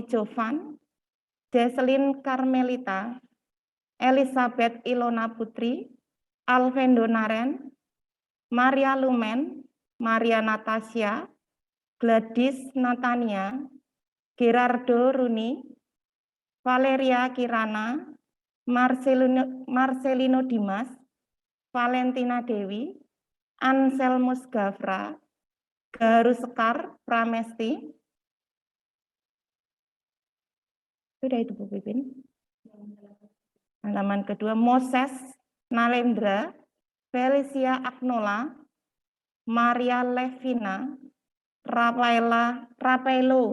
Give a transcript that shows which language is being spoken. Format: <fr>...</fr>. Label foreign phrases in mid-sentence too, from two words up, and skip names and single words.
<id>Jovan, Jesselyn Carmelita, Elizabeth Ilona Putri, Alvendo Naren, Maria Lumen, Maria Natasha, Gladys Natania, Gerardo Runi, Valeria Kirana, Marcelino Dimas, Valentina Dewi, Anselmus Gafra, Garu Sekar Pramesti, Sudah itu Bu Pipin. Halaman kedua, Moses Nalendra, Felicia Agnola, Maria Levina, Rafaelo</id>